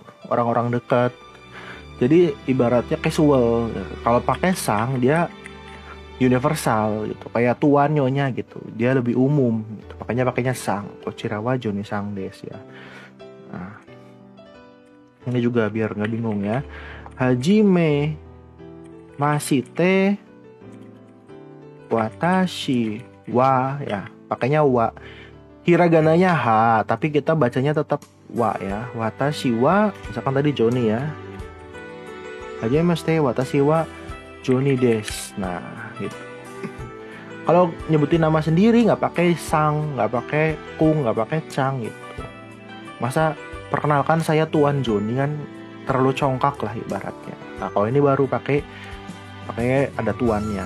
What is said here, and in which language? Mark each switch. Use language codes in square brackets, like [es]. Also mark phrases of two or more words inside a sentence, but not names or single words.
[id] Orang-orang dekat. Jadi ibaratnya casual. Kalau pakai sang dia universal gitu, kayak tuan nyonya gitu, dia lebih umum gitu. Makanya pakainya sang, [ja] こちらはジョニさんです [id] ya. Nah, ini juga biar nggak bingung ya. [ja] はじめまして私は ya, pakainya wa. [id] Hiragananya ha, tapi kita bacanya tetap wa ya. [ja] 私は, [id] misalkan tadi Joni ya. [ja] はじめまして私はジョニです. [id] Nah, gitu. Kalau nyebutin nama sendiri nggak pakai sang, nggak pakai kung, nggak pakai chang gitu. Masa perkenalkan saya Tuan Joni kan terlalu congkak lah ibaratnya. Nah, kalau ini baru pakai ada tuannya.